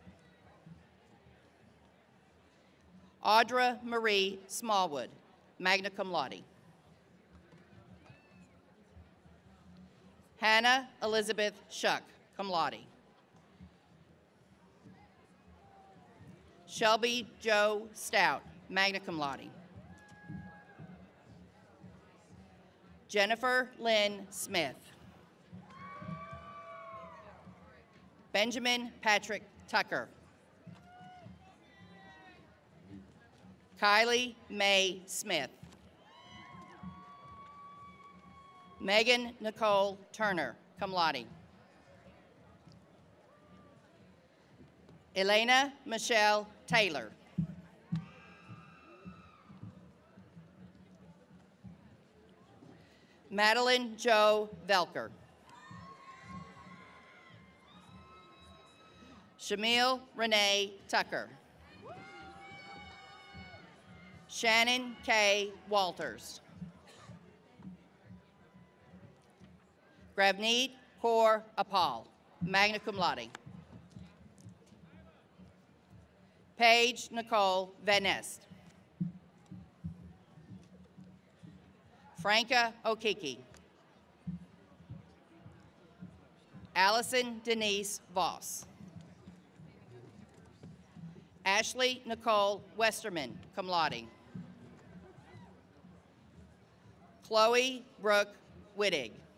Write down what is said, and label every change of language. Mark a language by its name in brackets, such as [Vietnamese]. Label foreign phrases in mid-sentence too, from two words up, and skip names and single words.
[English] Audra Marie Smallwood, [Latin] magna cum laude. [English] Hannah Elizabeth Shuck, [Latin] cum laude. [English] Shelby Joe Stout, [Latin] magna cum laude. [English] Jennifer Lynn Smith. Benjamin Patrick Tucker. Kylie Mae Smith. Megan Nicole Turner, [Latin] cum laude. [English] Elena Michelle Taylor. Madeline Jo Velker. Shamil Renee Tucker. Shannon K. Walters. Gravneet Kaur Apal, [Latin] magna cum laude. [English] Paige Nicole Van Nest. Franca Okiki. Allison Denise Voss. Ashley Nicole Westerman, [Latin] cum laude. [English] Chloe Brooke Wittig.